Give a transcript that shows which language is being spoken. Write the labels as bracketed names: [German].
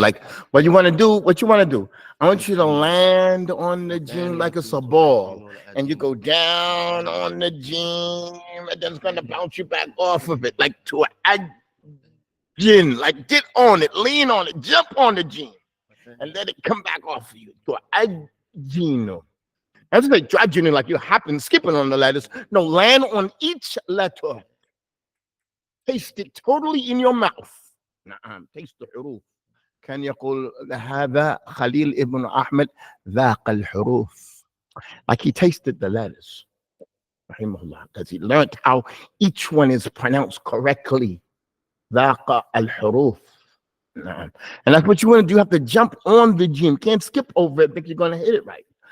[English] Like what you want to do, I want you to land on the gene like it's a ball, and you go down on the gene, and then it's going to bounce you back off of it, like tu'ajjin, like get on it, lean on it, jump on the gene, and let it come back off of you. Tu'ajjinu. That's like tu'ajjinu, like you're hopping, skipping on the letters. No, land on each letter. Taste it totally in your mouth. Taste the huruf. [Arabic] كان يقول هذا خليل ابن أحمد ذاق الحروف. [English] Like he tasted the letters. Rahimahullah, because he learned how each one is pronounced correctly. [Arabic] ذاق الحروف. [English] And that's what you want to do. You have to jump on the gene. You can't skip over it, think you're going to hit it right.